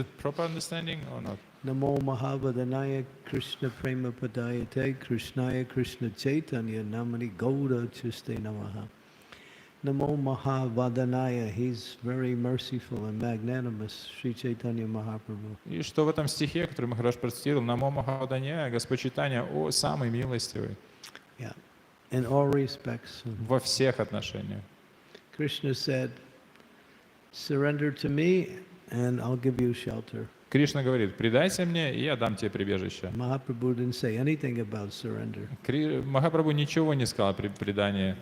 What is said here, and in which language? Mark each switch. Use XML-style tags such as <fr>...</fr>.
<en>it proper understanding or not?</en> <sa>Namo Mahavadanaya Krishna Prema Padayate Krishnaya Krishna Chaitanya Namani Gauda Chiste Namaha. Namo Mahavadanaya,</sa> <en>he's very merciful and magnanimous, Sri Chaitanya Mahaprabhu.</en> <ru>И что в этом стихе, который мы хорошо процитировали, Намо Махаваданя, Господь Чайтанья, о самый милостивый</ru> <en>Yeah, in all respects.</en> <ru>во всех отношениях.</ru> <en>Krishna said, surrender to me and I'll give you shelter.</en> <ru>Кришна говорит, предайся мне, и я дам тебе прибежище.</ru> <en>Mahaprabhu didn't say anything about surrender.</en> <ru>Махапрабху ничего не сказал при предании.</ru>